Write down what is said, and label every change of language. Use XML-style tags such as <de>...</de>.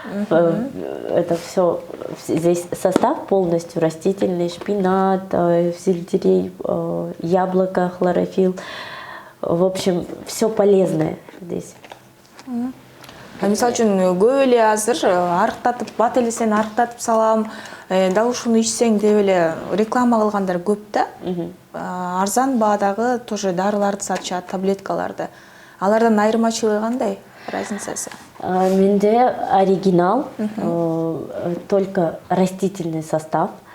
<ru>Это все, здесь состав полностью растительный: шпинат, сельдерей, яблоко, хлорофилл. В общем, все полезное здесь.</ru> <ky>Мисалы үчүн көп эле азыр арыктатып, бат эле сени арыктатып салам, дал ушуну ичсең деп эле реклама кылгандар көп да. Арзан баадагы тоже дарыларды сатышат, таблеткаларды. Алардан айырмачылыгы кандай? Разницасы? Менде</ky> <ru>оригинал, только растительный состав.</ru>